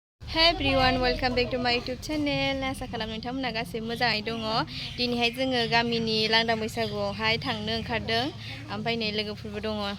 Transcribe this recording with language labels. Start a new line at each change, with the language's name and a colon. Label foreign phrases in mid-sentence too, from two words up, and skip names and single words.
English: Hey everyone, welcome back to my YouTube channel.
Bodo: आसा खालामो नोंथांमोना गासैबो मोजाङै दङ। दिनैहाय जोङो गामिनि लांदां बैसागुआवहाय थांनो ओंखारदों। ओमफ्राय नै लोगोफोरबो दङ।